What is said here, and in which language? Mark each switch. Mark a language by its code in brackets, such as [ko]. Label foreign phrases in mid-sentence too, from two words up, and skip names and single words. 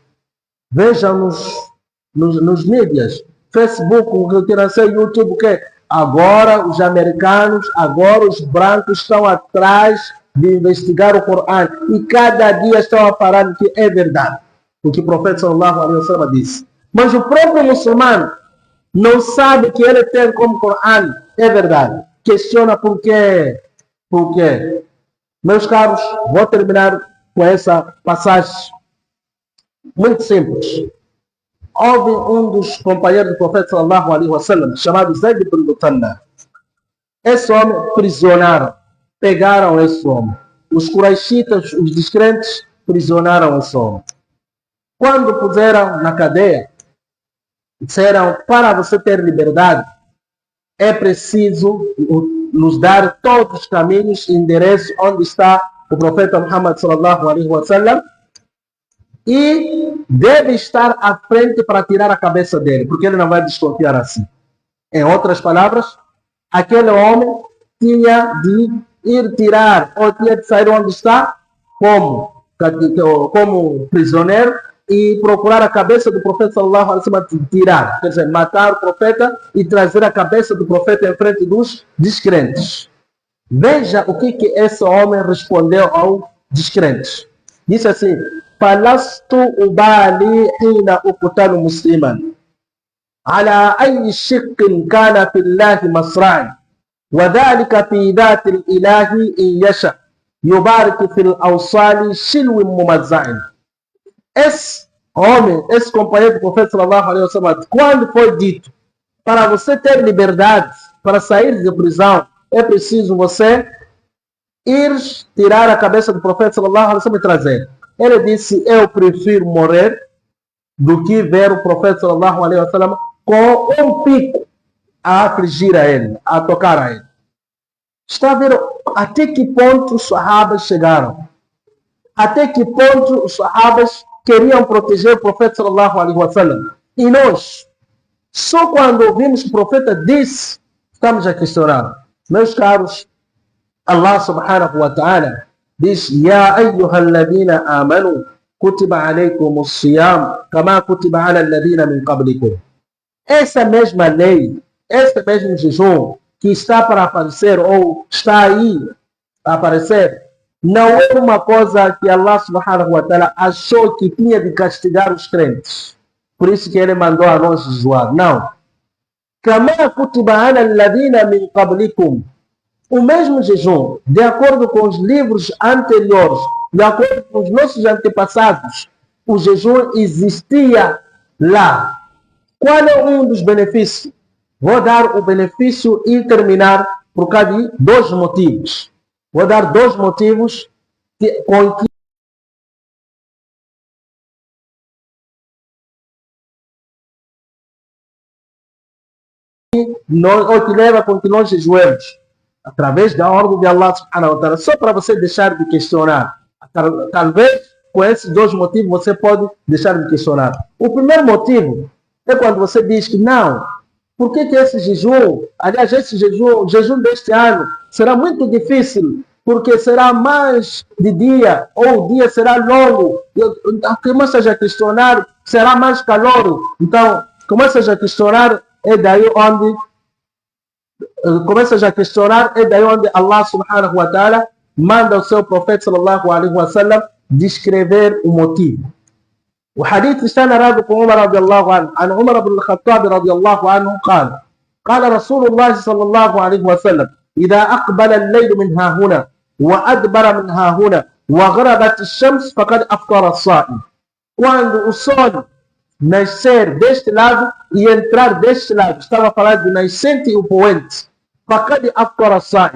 [pt] Vejam nos mídias, Facebook, YouTube, que agora os americanos, agora os brancos estão atrás de investigar o Corão e cada dia estão a falar que é verdade, o que o profeta [ar] صلى الله عليه وسلم [pt] disse. Mas o próprio muçulmano não sabe que ele tem como Corão é verdade. Questiona por quê? Por quê? Meus caros, vou terminar com essa passagem muito simples. Houve um dos companheiros do profeta [ar] صلى الله عليه وسلم, [pt] chamado Zayd ibn Muthanna. Esse homem prisionaram, pegaram esse homem. Os quraishitas, os descrentes, prisionaram esse homem. Quando puseram na cadeia, disseram, para você ter liberdade, é preciso nos dar todos os caminhos e endereços onde está o profeta Muhammad [ar] صلى الله عليه وسلم, [pt] e deve estar à frente para tirar a cabeça dele, porque ele não vai desconfiar assim. Em outras palavras, aquele homem tinha de ir tirar, ou tinha de sair onde está, como prisioneiro, e procurar a cabeça do profeta [ar] صلى الله عليه وسلم, [pt] tirar, quer dizer, matar o profeta e trazer a cabeça do profeta em frente dos descrentes. Veja o que esse homem respondeu aos descrentes. Disse assim: [ar] "فلست أبالي حين أقتل مسلما على أي شق كان في الله مصرعي وذلك في ذات الإله إن يشأ يبارك في الأوصال شلو ممزع." [pt] Esse homem, esse companheiro do profeta [ar] صلى الله عليه وسلم, [pt] quando foi dito para você ter liberdade, para sair da prisão, é preciso você ir tirar a cabeça do profeta [ar] صلى الله عليه وسلم [pt] e trazer. Ele disse: eu prefiro morrer do que ver o profeta [ar] صلى الله عليه وسلم [pt] com um pico a afligir a ele, a tocar a ele. Está a ver até que ponto os sahabas chegaram? Até que ponto os sahabas queriam proteger o profeta [ar] صلى الله عليه وسلم? [pt] E nós, só quando ouvimos que o profeta disse, estamos a questionar. Meus caros, [ar] الله سبحانه وتعالى diz: يا أيها الذين آمنوا كتب عليكم الصيام كما كتب على الذين من قبلكم. [pt] Essa mesma lei, esse mesmo jejum que está para aparecer, ou está aí a aparecer, não é uma coisa que [ar] الله سبحانه وتعالى [pt] achou que tinha de castigar os crentes. Por isso que ele mandou a nós jejuar. Não. [ar] كما كتب على الذين من قبلكم. [pt] O mesmo jejum, de acordo com os livros anteriores, de acordo com os nossos antepassados, o jejum existia lá. Qual é um dos benefícios? Vou dar o benefício e terminar por causa de dois motivos. Vou dar dois motivos com que ou que leva com que nós jejuemos através da ordem de [ar] الله سبحانه وتعالى, [pt] só para você deixar de questionar. Talvez com esses dois motivos você pode deixar de questionar. O primeiro motivo é quando você diz que não, por que esse jejum, aliás, esse jejum, o jejum deste ano será muito difícil, porque será mais de dia, ou o dia será longo. Começa a questionar, será mais calor. Então, começa a questionar, é daí onde [ar] الله سبحانه وتعالى [pt] manda o seu profeta [ar] صلى الله عليه وسلم [pt] descrever o motivo. O hadith está narrado por Umar [ar] رضي الله عنه. عن عمر بن الخطاب رضي الله عنه قال قال رسول الله صلى الله عليه وسلم إذا أقبل الليل من ها هنا وأدبر من ها هنا وغربت الشمس فقد أفطر الصائم. [pt] Quando o sol nascer deste lado e entrar deste lado, estava a falar de nascente e o poente, [ar] فقد أفطر الصائم.